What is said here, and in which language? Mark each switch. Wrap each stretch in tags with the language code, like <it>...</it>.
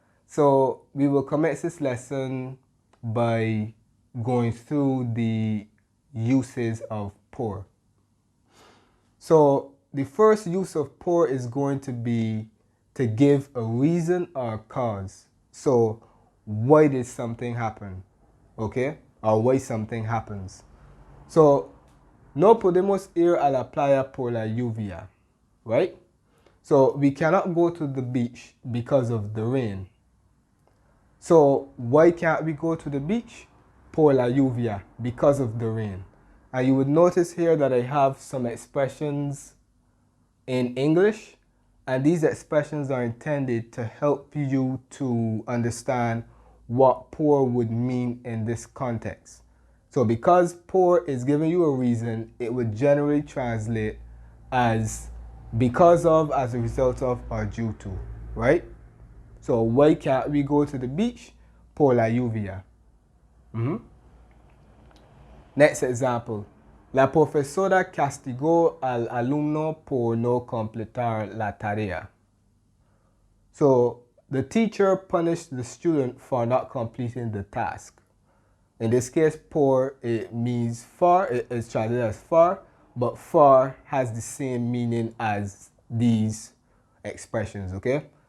<en>So we will commence this lesson by going through the uses of por. So the first use of por is going to be to give a reason or a cause. So why did something happen? Okay? Or why something happens. So</en> <es>no podemos ir a la playa por la lluvia.</es> <en>Right? So we cannot go to the beach because of the rain. So why can't we go to the beach?</en> <es>Por la lluvia,</es> <en>because of the rain. And you would notice here that I have some expressions in English, and these expressions are intended to help you to understand what por would mean in this context. So because por is giving you a reason, it would generally translate as because of, as a result of, or due to, right? So why can't we go to the beach?</en> <es>Por la lluvia.</es> <en>Next example.</en> <es>La profesora castigó al alumno por no completar la tarea.</es> <en>So the teacher punished the student for not completing the task. In this case, por, it means for, it is translated as for, but for has the same meaning as these expressions, okay?</en>